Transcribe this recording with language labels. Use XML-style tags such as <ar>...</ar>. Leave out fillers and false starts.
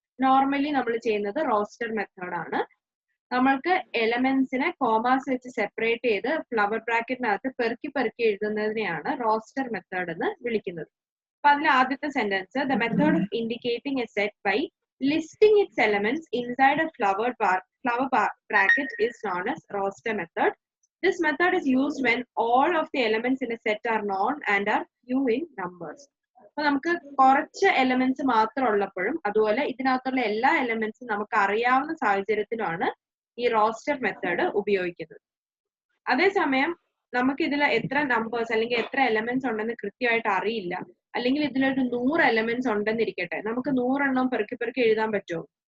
<ml>Normally നമ്മൾ ചെയ്യുന്നത് roster method ആണ്. നമ്മൾക്ക് എലമെന്റ്സിനെ കോമാസ് വെച്ച് സെപ്പറേറ്റ് ചെയ്ത് ഫ്ലവർ ബ്രാക്കറ്റിനകത്ത് പെറുക്കി പെറുക്കി എഴുതുന്നതിനെയാണ് റോസ്റ്റർ മെത്തേഡ് എന്ന് വിളിക്കുന്നത്. അപ്പൊ അതിൽ ആദ്യത്തെ sentence,</ml> <en>The method of indicating a set by listing its elements inside a flower bracket is known as roster method. This method is used when all of the elements in a set are known and are few in numbers.</en> <ml>അപ്പൊ നമുക്ക് കുറച്ച് elements മാത്രം ഉള്ളപ്പോഴും അതുപോലെ ഇതിനകത്തുള്ള എല്ലാ എലമെന്റ്സും നമുക്ക് അറിയാവുന്ന സാഹചര്യത്തിലുമാണ് ഈ റോസ്റ്റർ മെത്തേഡ് ഉപയോഗിക്കുന്നത്. അതേസമയം നമുക്ക് ഇതിൽ എത്ര നമ്പേഴ്സ് അല്ലെങ്കിൽ എത്ര എലമെന്റ്സ് ഉണ്ടെന്ന് കൃത്യമായിട്ട് അറിയില്ല, അല്ലെങ്കിൽ ഇതിലൊരു 100 എലമെന്റ്സ് ഉണ്ടെന്നിരിക്കട്ടെ, നമുക്ക് 100 എണ്ണം പെറുക്കി പെറുക്കി എഴുതാൻ പറ്റുമോ?</ml>